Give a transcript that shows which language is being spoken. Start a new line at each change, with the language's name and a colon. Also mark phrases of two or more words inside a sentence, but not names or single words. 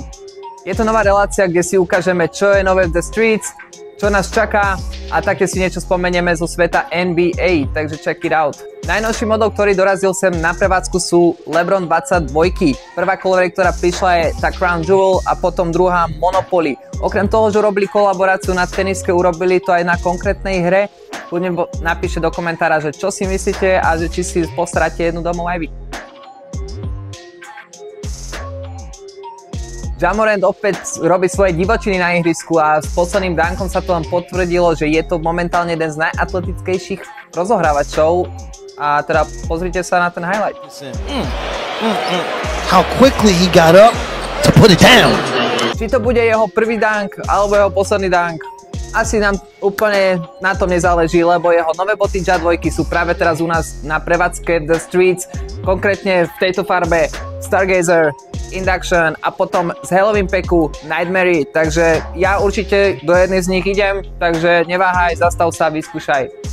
Slovak: Je to nová relácia, kde si ukážeme, čo je nové v The Streets, čo nás čaká a také si niečo spomenieme zo sveta NBA, takže
English: check it out.
Slovak: Najnovší model, ktorý dorazil sem na prevádzku sú LeBron 22. Prvá colorway, ktorá prišla je tá Crown Jewel a potom druhá Monopoly. Okrem toho, že robili kolaboráciu na teniske, urobili to aj na konkrétnej hre. Kľudne napíšte do komentára, že čo si myslíte a že či si postaráte jednu domov aj vy. Ja Morant opäť robí svoje divočiny na ihrisku a s posledným dánkom sa to len potvrdilo, že je to momentálne jeden z najatletickejších rozohrávačov. A teda pozrite sa na ten highlight.
English: How quickly he got up to put it down.
Slovak: Či to bude jeho prvý dunk alebo jeho posledný dunk, asi nám úplne na tom nezáleží, lebo jeho nové boty Ja 2 sú práve teraz u nás na prevádzke The Streets, konkrétne v tejto farbe Stargazer, Induction a potom z Halloween packu Nightmare, takže ja určite do jednej z nich idem, takže neváhaj, zastav sa, vyskúšaj.